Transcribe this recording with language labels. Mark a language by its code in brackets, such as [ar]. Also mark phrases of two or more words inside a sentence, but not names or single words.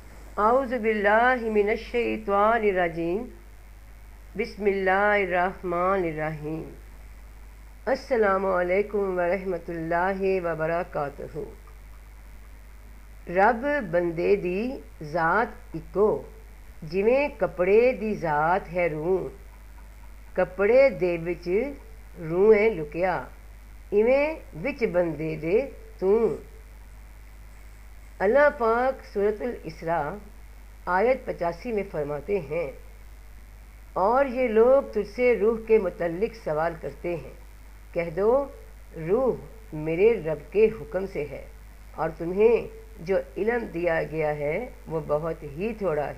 [ar] اعوذ باللہ من الشیطان الرجیم بسم اللہ الرحمن الرحیم السلام علیکم ورحمۃ اللہ وبرکاتہ۔ [pa] رب بندے دی ذات اکو، جویں کپڑے دی ذات ہے روح، کپڑے دے وچ روح ہے لکیا، ایویں وچ بندے دے تو۔ [ur] اللہ پاک سورۃ الاسراء آیت 85 میں فرماتے ہیں، اور یہ لوگ تجھ سے روح کے متعلق سوال کرتے ہیں، کہہ دو روح میرے رب کے حکم سے ہے، اور تمہیں جو علم دیا گیا ہے وہ بہت ہی تھوڑا ہے۔